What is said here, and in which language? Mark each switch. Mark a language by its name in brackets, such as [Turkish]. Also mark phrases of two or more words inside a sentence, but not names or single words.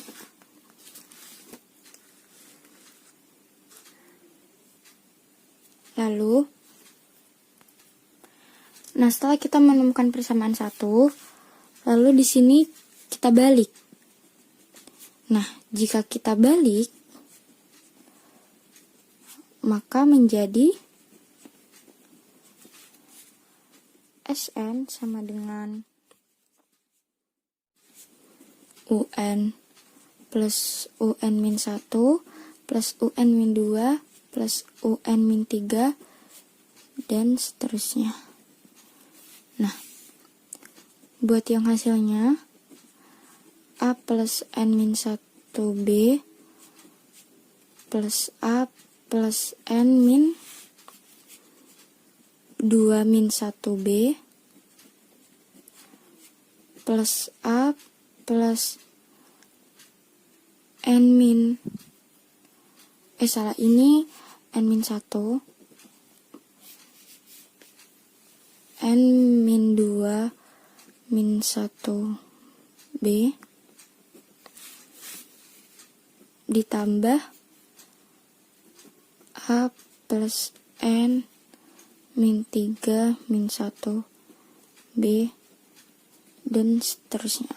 [Indonesian] Lalu, nah setelah kita menemukan persamaan 1, lalu di sini kita balik. Nah, jika kita balik, maka menjadi Sn sama dengan UN plus UN min 1 plus UN min 2 plus UN min 3 dan seterusnya. Nah, buat yang hasilnya A plus N min 1B plus A plus N min 2 min 1B plus A plus N min ini N min 1 N 1B ditambah A plus N min 3 min 1B dan seterusnya.